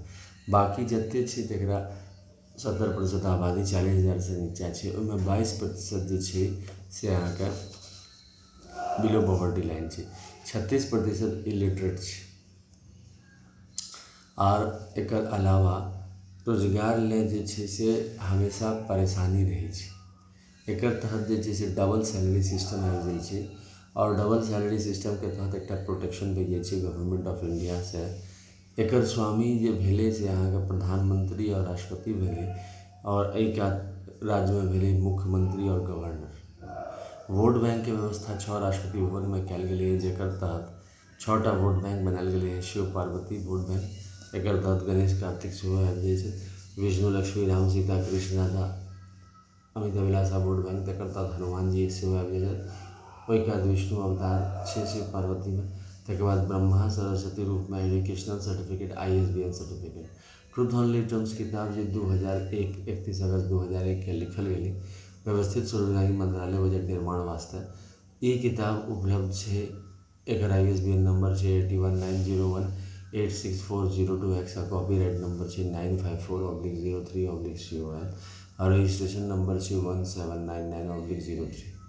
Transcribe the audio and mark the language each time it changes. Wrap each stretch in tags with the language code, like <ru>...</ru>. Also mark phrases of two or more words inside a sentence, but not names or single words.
<mai>बाकी जते छै तकरा 70% आबादी 40,000 से नीचा छै, ओहिमे 22% जे छै से अहाँके</mai> <en>below poverty line</en> <mai>छै, 36% इलिटरेट छै। और एकर अलावा रोजगार ले जे छै से हमेशा परेशानी रहै छै। एकर तहत जे छै से</mai> <en>double salary system</en> <mai>आबि जाइ छै और</mai> <en>double salary system</en> <mai>के तहत एकटा प्रोटेक्शन भेट जाइ छै</mai> <en>Government of India</en> <mai>से। एकर स्वामी जे भेलै से अहाँके प्रधानमंत्री और राष्ट्रपति भेलै, और एहि राज्य में भेलै मुख्यमंत्री और गवर्नर। वोट बैंक के व्यवस्था 6 राष्ट्रपति भवन में कयल गेलै, जेकर तहत 6टा वोट बैंक बनायल गेलै है। शिव पार्वती वोट बैंक, एकर तहत गणेश कार्तिक सेहो आबि जाइ छै। विष्णु लक्ष्मी राम सीता कृष्ण राधा अमित अभिलाषा वोट बैंक, तकर तहत हनुमान जी सेहो आबि जाइ छै। ओहिके बाद विष्णु अवतार छै शिव पार्वती में। तकर बाद ब्रह्मा सरस्वती रूप में</mai> <en>educational certificate, ISBN certificate.</en> <mai>ट्रूथ ओनली टर्म्स किताब जे 2001 31 अगस्त 2001 के लिखल गेलै व्यवस्थित स्वरोजगारी मंत्रालय बजट निर्माण वास्ते। ई किताब उपलब्ध छै, एकर</mai> <en>ISBN number</en> <mai>छै 8190186402X आ</mai> <en>copyright number</en> <mai>छै 954/03/COL और</mai> <en>registration number</en> <mai>छै 1799/03।</mai>